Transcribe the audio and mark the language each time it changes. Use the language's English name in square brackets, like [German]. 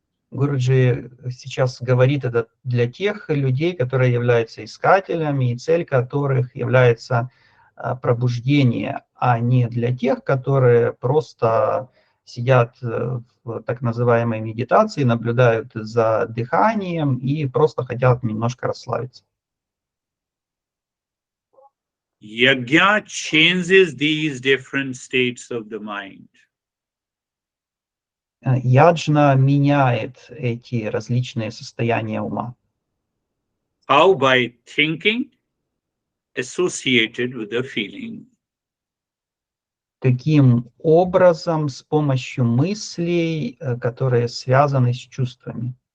[Russian] Гуруджи сейчас говорит это для тех людей, которые являются искателями, и цель которых является пробуждение, а не для тех, которые просто сидят в так называемой медитации, наблюдают за дыханием и просто хотят немножко расслабиться. [English] Yajna changes these different states of the mind. [Russian] Яджна меняет эти различные состояния ума. [English] How? By thinking associated with the feeling. [Russian] Каким образом? С помощью мыслей, которые связаны с чувствами.